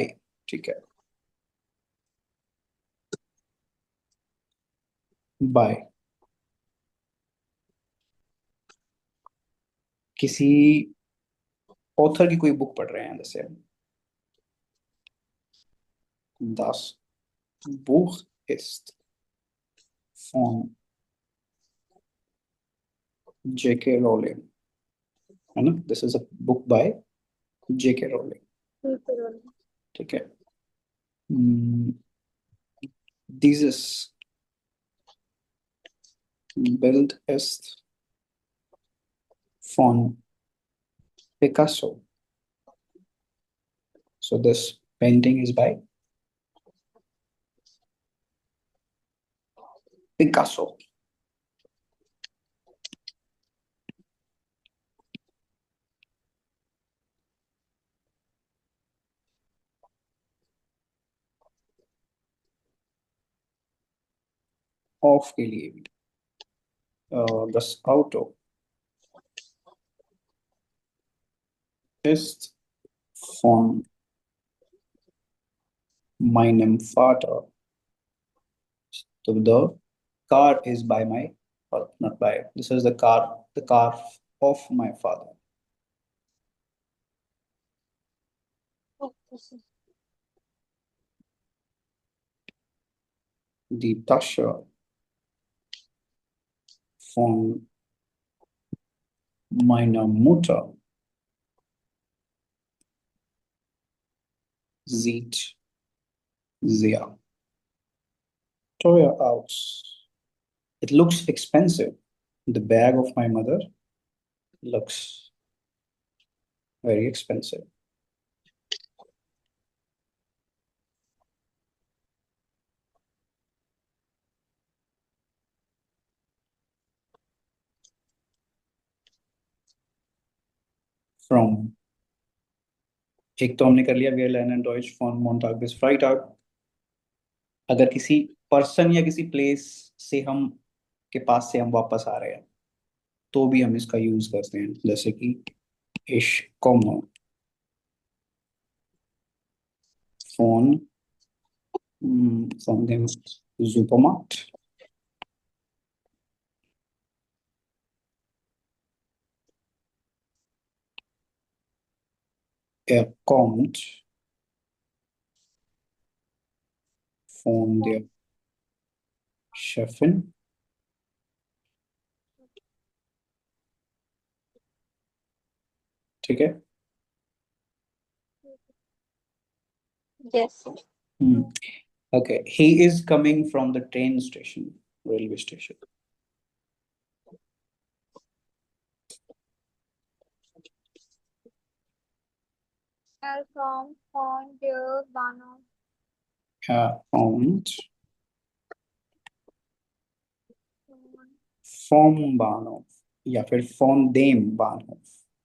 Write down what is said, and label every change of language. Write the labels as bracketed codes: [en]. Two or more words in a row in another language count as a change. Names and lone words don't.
[hi] ठीक है। बाय किसी ऑथर की कोई बुक पढ़ रहे हैं, जैसे [de] Das Buch ist von J.K. Rowling, [hi] है ना? [en] This is a book by J.K. Rowling. [hi] ठीक है। [de] Dieses Bild ist von Picasso। [en] So this painting is by Picasso। [hi] ऑफ के लिए भी [de] das Auto ist von meinem Vater। [en] So the car is by my, or not by, this is the car of my father। [de] Die Tasche von meiner Mutter sieht sehr teuer aus। [en] It looks expensive। The bag of my mother looks very expensive। From, [hi] एक तो हमने कर लिया, [de] wir lernen Deutsch von Montag bis Freitag। [hi] अगर किसी पर्सन या किसी प्लेस से हम के पास से हम वापस आ रहे हैं तो भी हम इसका यूज करते हैं, जैसे कि [de] ich komme von von dem Supermarkt। Er kommt von der Chefin। [hi] ठीक है। [en] यस। Okay, he is coming from the train station, railway station। फ्रॉम ऑन देयर बानो। [de] Er kommt vom Bahnhof [hi] या फिर [de] von dem Bahnhof।